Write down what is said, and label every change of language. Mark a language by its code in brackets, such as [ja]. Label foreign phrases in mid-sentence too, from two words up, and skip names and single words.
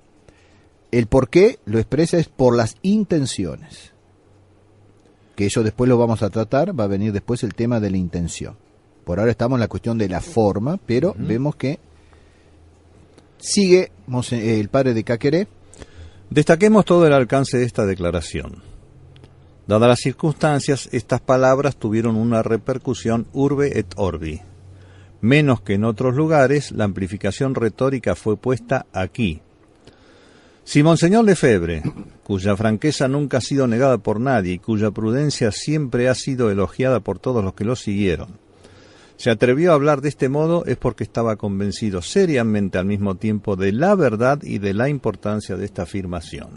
[es] El por qué lo expresa es por las intenciones, que eso después lo vamos a tratar, va a venir después el tema de la intención. Por ahora estamos en la cuestión de la forma, pero vemos que sigue el padre de Caqueré. Destaquemos todo el alcance de esta declaración. Dadas las circunstancias, estas palabras tuvieron una repercusión [la] urbe et orbi. [es] Menos que en otros lugares, la amplificación retórica fue puesta aquí. Si Monseñor Lefebvre, cuya franqueza nunca ha sido negada por nadie y cuya prudencia siempre ha sido elogiada por todos los que lo siguieron, se atrevió a hablar de este modo, es porque estaba convencido seriamente al mismo tiempo de la verdad y de la importancia de esta afirmación.